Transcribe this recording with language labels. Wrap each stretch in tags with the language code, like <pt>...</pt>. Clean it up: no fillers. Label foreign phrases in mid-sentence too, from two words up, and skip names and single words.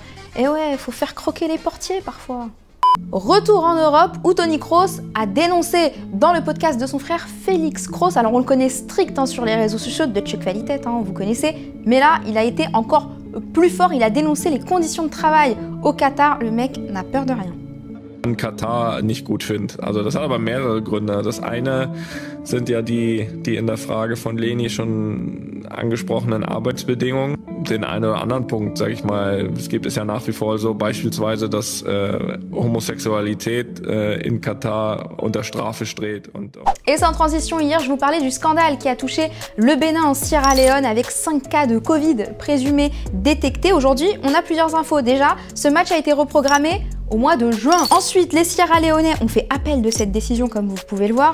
<fr>Et ouais, faut faire croquer les portiers parfois. Retour en Europe où Toni Kroos a dénoncé dans le podcast de son frère Félix Kroos. Alors on le connaît strict sur les réseaux sociaux de</fr> <de>Deutsche Qualität,</de> <fr>vous connaissez. Mais là, il a été encore plus fort, il a dénoncé les conditions de travail au Qatar. Le mec n'a peur de rien.</fr> <de>In Katar nicht gut finde. Also das hat aber mehrere Gründe. Das eine sind ja die in der Frage von Leni schon angesprochenen Arbeitsbedingungen. Den einen oder anderen Punkt, sage ich mal, es gibt es ja nach wie vor so beispielsweise, dass Homosexualität in Katar unter Strafe steht.</de> <fr>Et sans transition, hier, je vous parlais du scandale qui a touché le Bénin en Sierra Leone avec 5 cas de Covid présumés détectés. Aujourd'hui, on a plusieurs infos. Déjà, ce match a été reprogrammé au mois de juin. Ensuite, les Sierra-Léonais ont fait appel de cette décision, comme vous pouvez le voir.</fr>